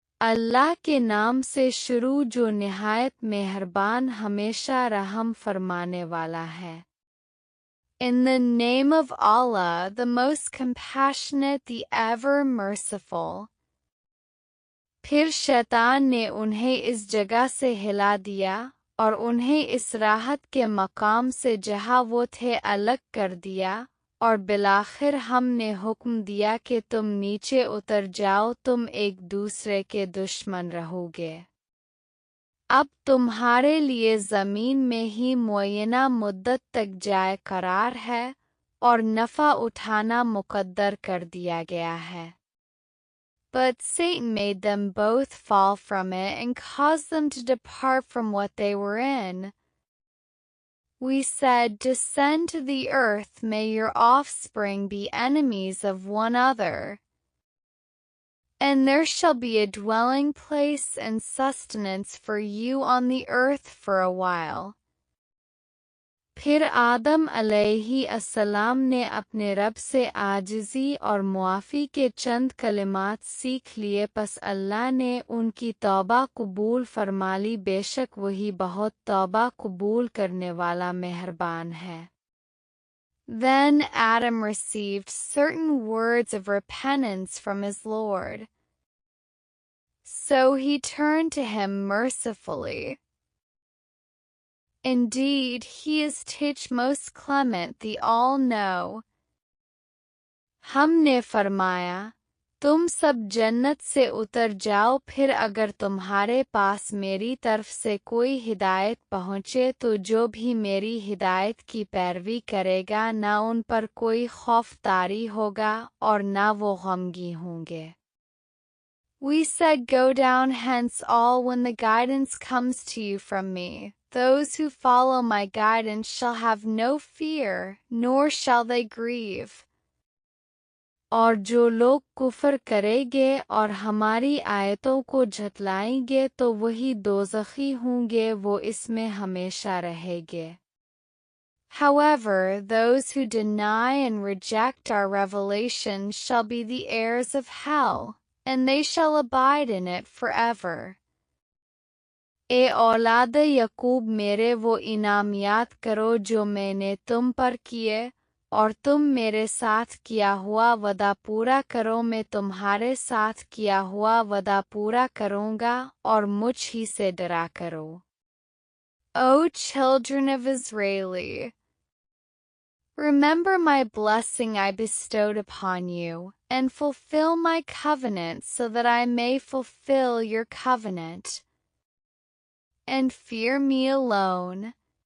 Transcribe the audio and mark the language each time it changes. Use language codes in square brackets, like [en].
[hi] अल्लाह के नाम से शुरू जो निहायत मेहरबान हमेशा रहम फरमाने वाला है। [en] In the name of Allah, the most compassionate, the ever merciful. [hi] फिर शैतान ने उन्हें इस जगह से हिला दिया और उन्हें इस राहत के मकाम से जहाँ वो थे अलग कर दिया, और बिलाखिर हमने हुक्म दिया कि तुम नीचे उतर जाओ, तुम एक दूसरे के दुश्मन रहोगे। अब तुम्हारे लिए ज़मीन में ही मुअय्यना मुद्दत तक जाए करार है और नफ़ा उठाना मुक़द्दर कर दिया गया है। [en] But Satan made them both fall from it and caused them to depart from what they were in. We said, descend to the earth, may your offspring be enemies of one another. And there shall be a dwelling place and sustenance for you on the earth for a while. [hi] फिर आदम अलैहिस्सलाम ने अपने रब से आजिज़ी और मुआफ़ी के चंद कलिमात सीख लिए, पस अल्लाह ने उनकी तौबा कबूल फरमा ली, बेशक वही बहुत तौबा कबूल करने वाला मेहरबान है। [en] Then Adam received certain words of repentance from his Lord. So he turned to him mercifully. Indeed, he is most clement, the all-know. [hi] हमने फरमाया, तुम सब जन्नत से उतर जाओ, फिर अगर तुम्हारे पास मेरी तरफ से कोई हिदायत पहुँचे तो जो भी मेरी हिदायत की पैरवी करेगा ना उन पर कोई खौफतारी होगा और ना वो गमगी होंगे। [en] We said, go down hence all when the guidance comes to you from me. Those who follow my guidance shall have no fear, nor shall they grieve. [hi] और जो लोग कुफर करेंगे और हमारी आयतों को झटलाएंगे तो वही दोज़खी होंगे, वो इसमें हमेशा रहेंगे। [en] However, those who deny and reject our revelation shall be the heirs of hell, and they shall abide in it forever. [hi] ए औलाद यकूब, मेरे वो इनाम याद करो जो मैंने तुम पर किए, और तुम मेरे साथ किया हुआ वदा पूरा करो, मैं तुम्हारे साथ किया हुआ वदा पूरा करूँगा, और मुझ ही से डरा करो। [en] O children of Israeli, remember my blessing I bestowed upon you, and fulfill my covenant so that I may fulfill your covenant. And fear me alone.